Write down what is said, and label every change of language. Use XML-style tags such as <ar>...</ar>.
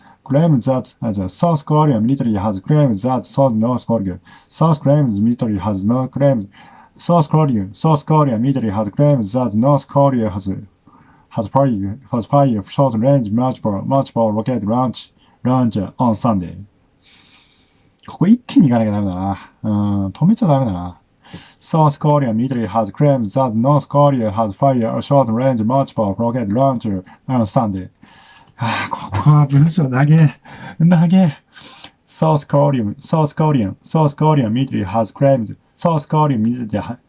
<en>South Korean military has claimed that North Korea. South Korean military has not claimed. South Korean military has claimed that North Korea has fired short-range multiple rocket launcher on Sunday.</en> <ja>ここ一気に行かなきゃダメだな。止めちゃダメだな。</ja> <en>South Korean military has claimed that North Korea has fired a short-range multiple rocket launcher on Sunday.</en> <ja>ここは文章長え。</ja> <en>South Korean military has claimed South Korean military</en>